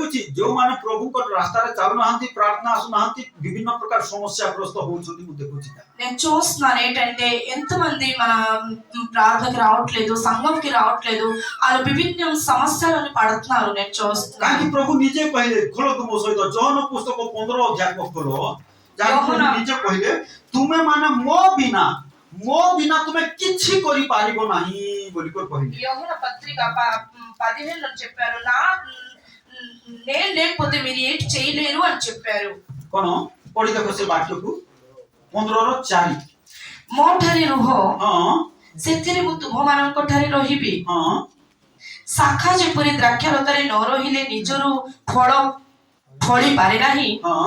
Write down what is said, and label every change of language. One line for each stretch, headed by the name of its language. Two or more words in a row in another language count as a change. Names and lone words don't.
Odia: ଦେଖୁଛି ଯେଉଁମାନେ ପ୍ରଭୁଙ୍କ ରାସ୍ତାରେ ଚାଲୁନାହାନ୍ତି, ପ୍ରାର୍ଥନା ଆସୁନାହାନ୍ତି, ବିଭିନ୍ନ ପ୍ରକାର ସମସ୍ୟାଗ୍ରସ୍ତ ହଉଛନ୍ତି ମୁଁ ଦେଖୁଛି।
Telugu: నేను చూస్తున్నాను ఏంటంటే ఎంతమంది మన ప్రార్థనకి రావట్లేదు, సంఘంకి రావట్లేదు, వాళ్ళు విభిన్న సమస్యలను పడుతున్నారు. నేను చూస్తున్నాను.
Odia: କାହିଁକି ପ୍ରଭୁ ନିଜେ କହିଲେ, ଖୋଲନ୍ତୁ ମୋ ସହିତ ଯୋହନ ପୁସ୍ତକ 15 ଅଧ୍ୟାୟ ଖୋଲ, ଯାହା ପ୍ରଭୁ ନିଜେ କହିଲେ ତୁମେ ମାନେ ମୋ ବିନା ତୁମେ କିଛି କରିପାରିବ ନାହିଁ ବୋଲି କହିଲେ।
Telugu: యోహన పత్రిక 15లో చెప్పారు, నేను లేకపోతే మీరు ఏంటి చేయలేరు అని చెప్పారు।
Odia: କଣ ପଢି ଦେଖ ସେ ବାକ୍ୟକୁ 15:4। ମୋ ଠାରେ ରୁହ, ହଁ ସେଥିରେ ମୁଁ ତୁମମାନଙ୍କ ଠାରେ ରହିବି। ହଁ ଶାଖା ଯେପରି ଦ୍ରାକ୍ଷାଲତାରେ ନ ରହିଲେ ନିଜରୁ ଫଳ ଫଳି ପାରେ ନାହିଁ, ହଁ